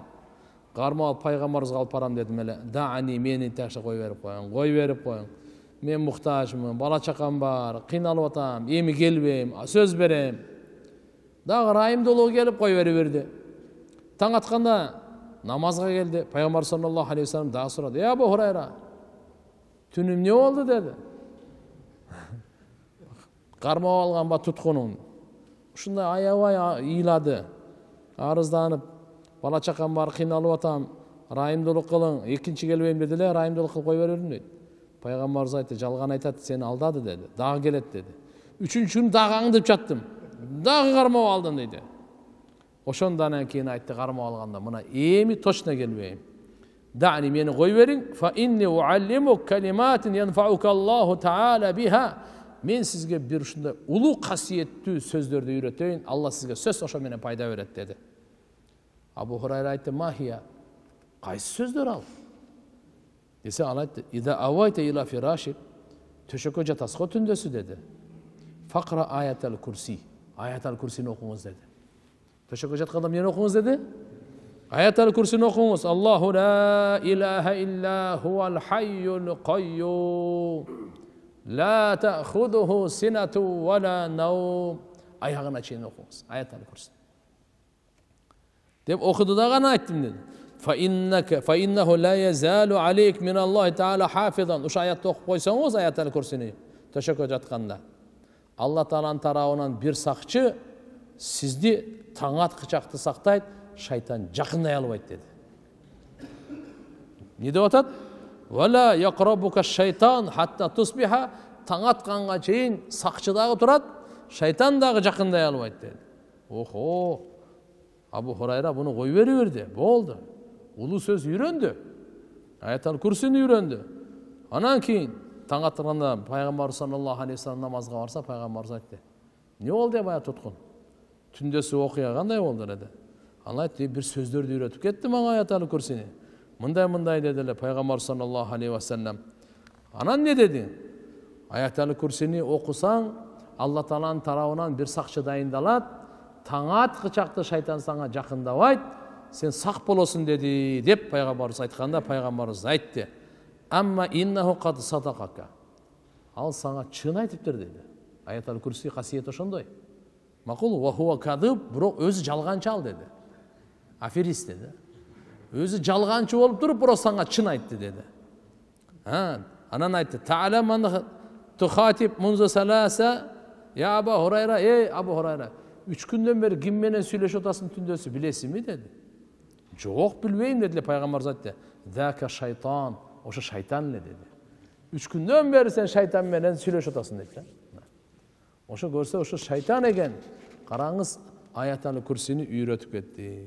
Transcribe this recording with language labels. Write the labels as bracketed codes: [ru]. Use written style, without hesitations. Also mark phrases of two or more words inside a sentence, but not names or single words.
[ky] Кармап алып пайгамбарыбызга алып барам дедим эле. Даани, мени ташта кой берип коюң, кой берип коюң. Мен муктажмын, бала чакам бар, кыйналып атам, эми келбейм, сөз берем. Дагы райымдуулугу келип кой берди. Таң атканда намазга келди. Пайгамбар [ar] صلى الله عليه وسلم [ky] дагы сурады: "Абу Хурайра, түнүм не болду?" деди. Кармап алганба туткунуң. Ушундай аябай ыйлады. Арызданып, бала чакам бар, кыйналып атам, райымдуулук кылың, экинчи келбейм деди эле, райымдуулук кылып кой бердим дейт. Пайгамбарыбыз айтты: "Жалган айтат, сени алдады" деди. Дагы келет деди. Үчүнчү күнү дагы аңдып жаттым. Дагы кармап алдым дейди. Ошондан кийин айтты, кармап алганда: "Мына эми точно келбейм. Дани, мени кой бериң. [ar] فإني أعلمك كلمات ينفعك الله تعالى بها." [ky] Мен сизге бир ушундай улуу касиеттүү сөздөрдү үйрөтөйүн. Алла сизге сөз ошо менен пайда берет деди. Абу Хурайра айтты: "Махия?" Кайсы сөздөр ал? Десе ал айтты: [ar] "إذا أويت إلى فراشك", [ky] төшөккө жатасыз го түндөсү деди. Факра аятал курси, аятал курсини окуңуз деди. Төшөккө жатканда эмнени окуңуз деди? Аятал курсини окуңуз. [ar] الله لا إله إلا هو الحي القيوم، لا تأخذه سنة ولا نوم. [ky] Аягына чейин окуңуз. Аятал курси. Деп окуду да гана айттым деди. [ar] فإنه لا يزال عليك من الله تعالى حافظا. [ky] Ушу аятты окуп койсоңуз, аятал курсини төшөккө жатканда, Алла Тааланын тарабынан бир сакчы сизди таң аткычакты сактайт, шайтан жакындай албайт деди. Не деп атат? [ar] ولا يقربك شيطان حتى تصبح. [ky] Таң атканга чейин сакчы дагы турат, шайтан дагы жакындай албайт деди. Охо, Абу Хурайра буну кой берди. Болду. Улуу сөз үйрөндү. Аятал курсини үйрөндү. Анан кийин таң атканда пайгамбар [ar] صلى الله عليه وسلم [ky] намазга барса, пайгамбарыбыз айтты: "Не болду деп ая туткун? Түндөсү окуя кандай болду?" деди. Ал айтты: "Бир сөздөрдү үйрөтүп кетти мага аятал курсини. Мындай деди эле пайгамбар [ar] صلى الله عليه وسلم." [ky] Анан не деди? Аятал курсини окусаң, Алла Тааланын тарабынан бир сакчы дайындалат, таң аткычакты шайтан сага жакындабайт, сен сақ болосуң деди деп пайгамбарыбыз айтканда, пайгамбарыбыз айтты: [ar] أما إنه قد صدقك. [ky] Ал саңа чын айтыптыр деди. Аятал Курси касиети ошондой. Макул [ar] وهو كذوب, [ky] бирок өзү жалганчы ал деди. Аферист деди. Өзү жалганчы болуп туруп, бирок саңа чын айтты деди. Анан айтты: [ar] تعلم من تخاطب منذ ثلاث يا [ky] Абу Хурайра, ey Абу Хурайра, 3 күндөн бери ким менен сүйлөшүп атасың түндөсү, билесиңби деди. Жок, билбейм деди. Пайгамбар айтты: [ar] ذاك شيطان, [ky] ошо шайтан эле деди. 3 күндөн бери сен шайтан менен сүйлөшүп атасың деди. Ошо көрсө ошо шайтан экен. Караңыз, Аятал Курсини үйрөтүп кетти.